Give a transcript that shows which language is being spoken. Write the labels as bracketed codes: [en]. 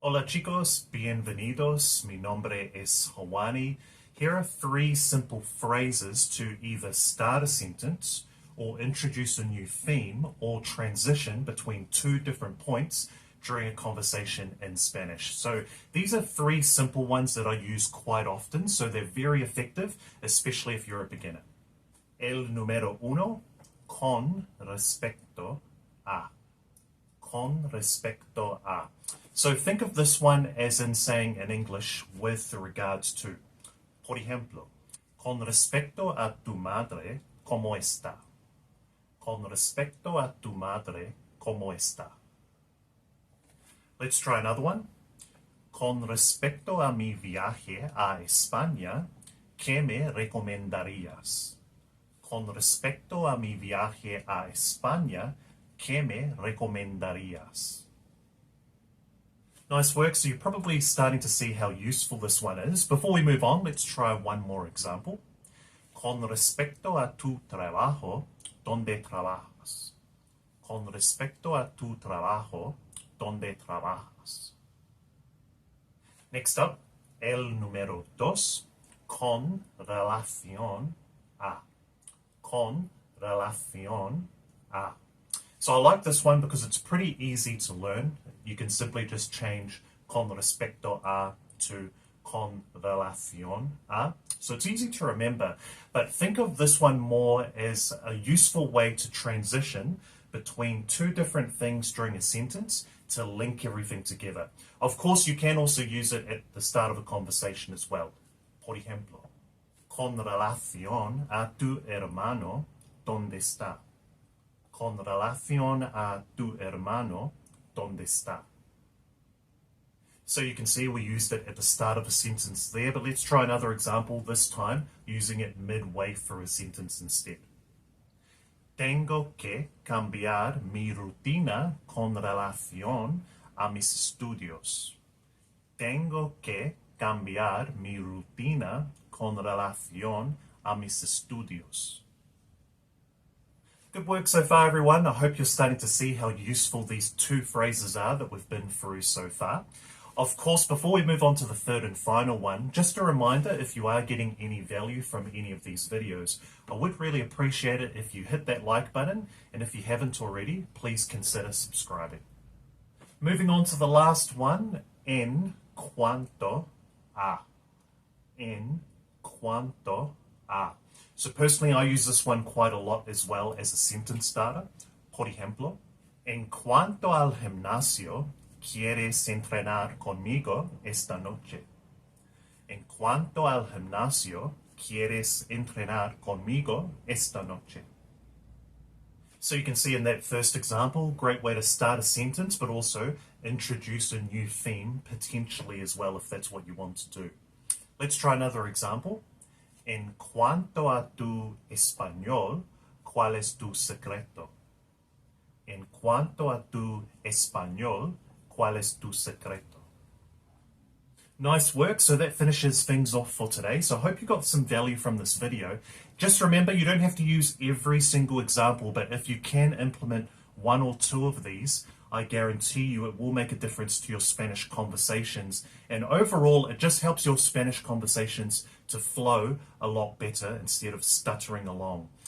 [es] Hola chicos, bienvenidos. Mi nombre es Hawani. [en] Here are three simple phrases to either start a sentence or introduce a new theme or transition between two different points during a conversation in Spanish. So these are three simple ones that I use quite often, so they're very effective, especially if you're a beginner. [es] El número uno, con respecto a. Con respecto a. [en] So think of this one as in saying in English with regards to. [es] Por ejemplo, con respecto a tu madre, ¿cómo está? Con respecto a tu madre, ¿cómo está? [en] Let's try another one. [es] Con respecto a mi viaje a España, ¿qué me recomendarías? Con respecto a mi viaje a España, ¿qué me recomendarías? [en] Nice work, so you're probably starting to see how useful this one is. Before we move on, let's try one more example. [es] Con respecto a tu trabajo, ¿dónde trabajas? Con respecto a tu trabajo, ¿dónde trabajas? [en] Next up, [es] el número dos, con relación a. Con relación a. [en] So I like this one because it's pretty easy to learn. You can simply just change [es] con respecto a [en] to [es] con relación a. [en] So it's easy to remember, but think of this one more as a useful way to transition between two different things during a sentence to link everything together. Of course, you can also use it at the start of a conversation as well. [es] Por ejemplo, con relación a tu hermano, ¿dónde está? Con relación a tu hermano, ¿dónde está? [en] So you can see we used it at the start of a sentence there, but let's try another example, this time using it midway through a sentence instead. [es] Tengo que cambiar mi rutina con relación a mis estudios. Tengo que cambiar mi rutina con relación a mis estudios. [en] Good work so far, everyone. I hope you're starting to see how useful these two phrases are that we've been through so far. Of course, before we move on to the third and final one, just a reminder, if you are getting any value from any of these videos, I would really appreciate it if you hit that like button, and if you haven't already, please consider subscribing. Moving on to the last one, [es] en cuanto a. En cuanto a. [en] So personally, I use this one quite a lot as well as a sentence starter. [es] Por ejemplo, en cuanto al gimnasio, ¿quieres entrenar conmigo esta noche? En cuanto al gimnasio, ¿quieres entrenar conmigo esta noche? [en] So you can see in that first example, great way to start a sentence, but also introduce a new theme potentially as well if that's what you want to do. Let's try another example. [es] En cuanto a tu español, ¿cuál es tu secreto? En cuanto a tu español, ¿cuál es tu secreto? [en] Nice work. So that finishes things off for today. So I hope you got some value from this video. Just remember, you don't have to use every single example, but if you can implement one or two of these, I guarantee you it will make a difference to your Spanish conversations. And overall, it just helps your Spanish conversations to flow a lot better instead of stuttering along.